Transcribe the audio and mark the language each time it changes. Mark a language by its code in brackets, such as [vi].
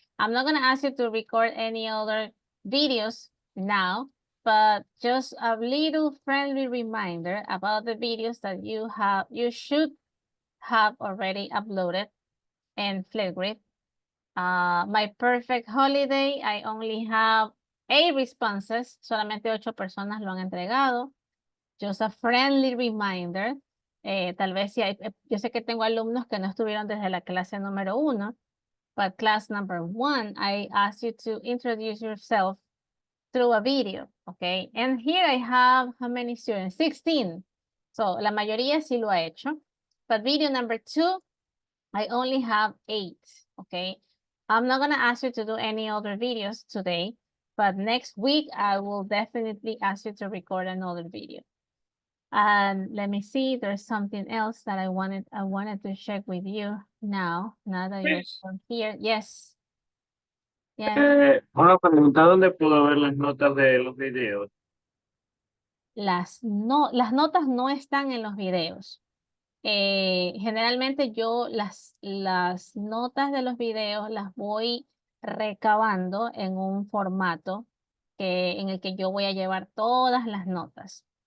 [en] I'm not going to ask you to record any other videos now, but just a little friendly reminder about the videos that you should have already uploaded in Flipgrid. My perfect holiday, I only have 8 responses. [es] Solamente 8 personas lo han entregado. [en] Just a friendly reminder. [es] Tal vez si hay, yo sé que tengo alumnos que no estuvieron desde la clase número 1, [en] but class number 1, I asked you to introduce yourself through a video, okay? And here I have how many students? 16. [es] So la mayoría sí lo ha hecho. [en] But video number 2, I only have 8, okay? I'm not going to ask you to do any other videos today, but next week I will definitely ask you to record another video. And let me see, there's something else that I wanted to check with you now that you're here. Yes. Yes. [es] Una pregunta, ¿dónde puedo ver las notas de los videos? Las notas no están en los videos. Generalmente yo las notas de los videos las voy recabando en un formato en el que yo voy a llevar todas las notas.